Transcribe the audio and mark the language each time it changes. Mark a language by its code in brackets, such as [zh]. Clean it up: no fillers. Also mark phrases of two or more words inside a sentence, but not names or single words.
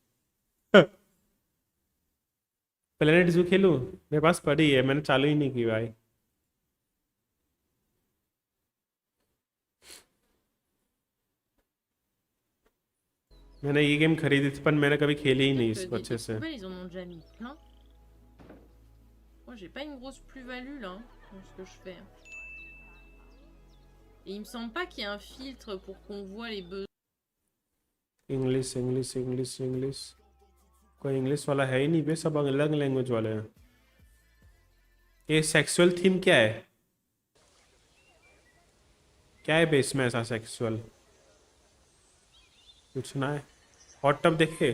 [hi] प्लेनेट जू खेलूं? मेरे पास पड़ी है, मैंने चालू ही नहीं की भाई। मैंने ये गेम खरीदी थी पर मैंने कभी खेली ही नहीं इसको अच्छे से। [fr] Ils en ont déjà mis plein. Moi, j'ai pas une grosse plus-value là dans ce que je fais. Et il me semble pas qu'il y ait un filtre pour qu'on voit les besoins. [hi] इंग्लिश इंग्लिश इंग्लिश इंग्लिश। कोई इंग्लिश वाला है ही नहीं बे, सब अलग लैंग्वेज वाले हैं। ये [en] sexual theme [hi] क्या है? क्या है बे इसमें ऐसा सेक्सुअल? कुछ ना है। [en] hot tub [hi] देखे?